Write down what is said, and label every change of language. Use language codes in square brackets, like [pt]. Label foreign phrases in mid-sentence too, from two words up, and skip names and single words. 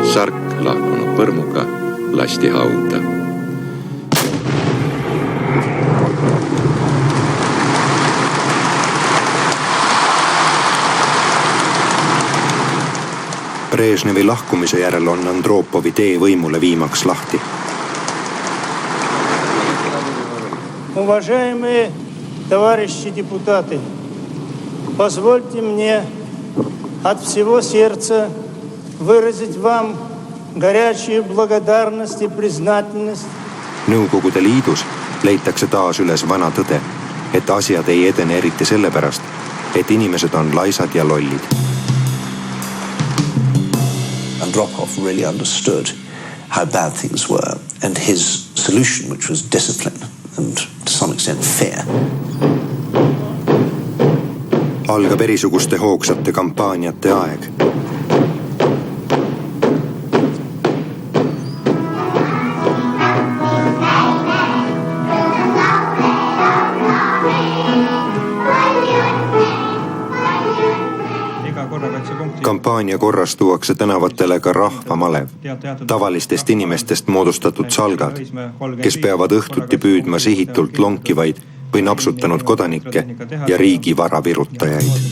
[et] Sark lahkunud põrmuga lasti hauda. Brežnevi lahkumise järel on Andropovi tee võimule viimaks lahti. [ru] Уважаемые товарищи депутаты, позвольте мне от всего сердца выразить вам горячую благодарность и признательность. [et] Nõukogude Liidus leitakse taas üles vana tõde, et asjad ei edene eriti sellepärast, et inimesed on laisad ja lollid. [en] Andropov really understood how bad things were, and his solution, which was discipline and to some extent fear. [et] Algab erisuguste hoogsate kampaaniate aeg. Kampaania korras tuuakse tänavatele ka rahvamalev, tavalistest inimestest moodustatud salgad, kes peavad õhtuti püüdma sihitult lonkivaid või napsutanud kodanikke ja riigi vara virutajaid.